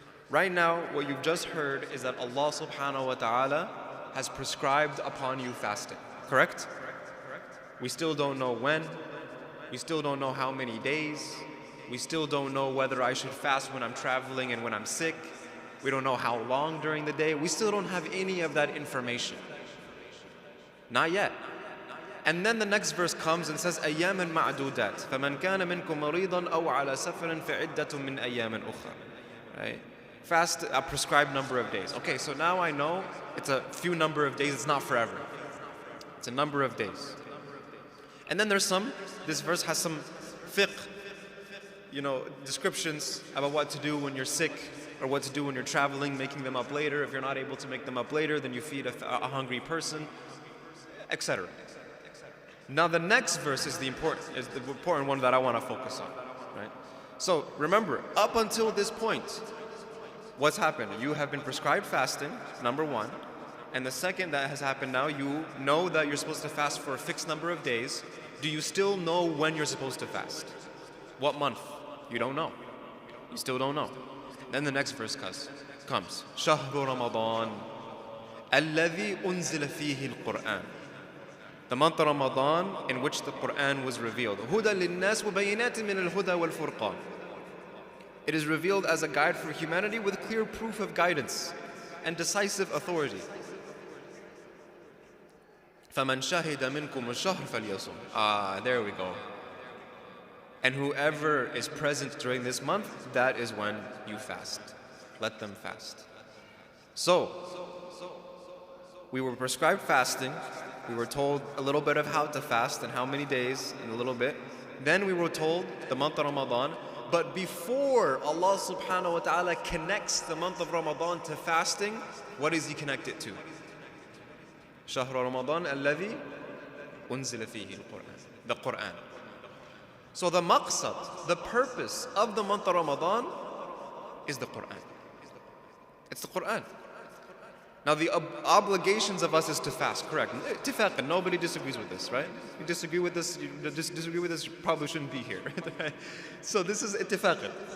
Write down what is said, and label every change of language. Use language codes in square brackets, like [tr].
[en] Right now, what you've just heard is that Allah subhanahu wa ta'ala has prescribed upon you fasting, correct? We still don't know when, we still don't know how many days, we still don't know whether I should fast when I'm traveling and when I'm sick, we don't know how long during the day, we still don't have any of that information. Not yet. [ar] And then the next verse comes and says, أَيَّامًا مَعْدُودَاتٍ فَمَنْ كَانَ مِنْكُمْ مَرِيضًا أَوْ عَلَى سَفَرٍ فَعِدَّةٌ مِّنْ أَيَّامٍ أُخْرَى. [en] Right? Fast a prescribed number of days. Okay, so now I know it's a few number of days, it's not forever. It's a number of days. And then this verse has some fiqh, descriptions about what to do when you're sick or what to do when you're traveling, making them up later. If you're not able to make them up later, then you feed a hungry person, etc. Now the next verse is the important one that I want to focus on, right? So remember, up until this point, what's happened? You have been prescribed fasting, number one. And the second that has happened now, you know that you're supposed to fast for a fixed number of days. Do you still know when you're supposed to fast? What month? You don't know. You still don't know. Then the next verse comes. [ar] شهر رمضان الذي أنزل فيه القرآن. [en] The month of Ramadan in which the Quran was revealed. [ar] هدى للناس وبينات من الهدى والفرقان. [en] It is revealed as a guide for humanity with clear proof of guidance and decisive authority. [ar] فَمَنْ شَهِدَ مِنْكُمُ الشَّهْرَ فَلْيَصُمْ. [en] There we go. And whoever is present during this month, that is when you fast. Let them fast. So, we were prescribed fasting. We were told a little bit of how to fast and how many days in a little bit. Then we were told the month of Ramadan. But before Allah subhanahu wa ta'ala connects the month of Ramadan to fasting, what does He connect it to? [ar] شهر رمضان الذي أنزل فيه القرآن. [en] The Quran. So the maqsad, the purpose of the month of Ramadan is the Quran. It's the Quran. Now the obligations of us is to fast, correct? Ittifaqan, nobody disagrees with this, right? You disagree with this, you probably shouldn't be here. So this is ittifaqan.